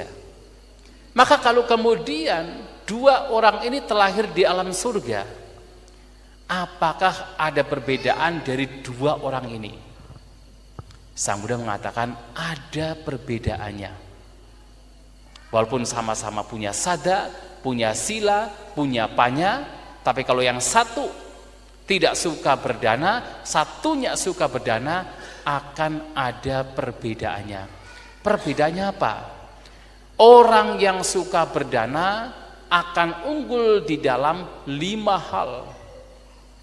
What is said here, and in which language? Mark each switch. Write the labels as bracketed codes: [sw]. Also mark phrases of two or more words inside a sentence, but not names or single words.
[id] Maka kalau kemudian dua orang ini terlahir di alam surga, apakah ada perbedaan dari dua orang ini? Sang Buddha mengatakan ada perbedaannya. Walaupun sama-sama punya sada, punya sila, punya panya, tapi kalau yang satu tidak suka berdana, satunya suka berdana, akan ada perbedaannya. Perbedaannya apa? Orang yang suka berdana akan unggul di dalam 5 hal.